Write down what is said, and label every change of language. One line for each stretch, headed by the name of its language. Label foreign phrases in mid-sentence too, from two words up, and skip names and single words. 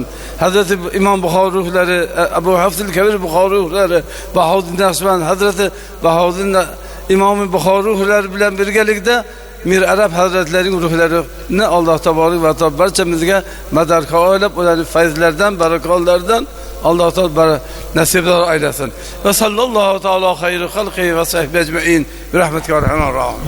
Uzbek: Hazrati Imom Buxoriy ruhlari, Abu Hafs al-Kabir Buxoriy ruhlari, Bahodir Naqshband, Hazrati Bahodir Imom Buxoriy ruhlari bilan birgalikda Mir Arab hazratlarining ruhlarini Alloh
Arabic: تبارك وتعالى
Uzbek: barchamizga madarka oylab, ularning fayzlaridan, barakotlardan Alloh taolo nasibdor aylasin.
Arabic: وصلى الله تعالى خير خلقه وصحبه أجمعين برحمتك يا أرحم الراحمين.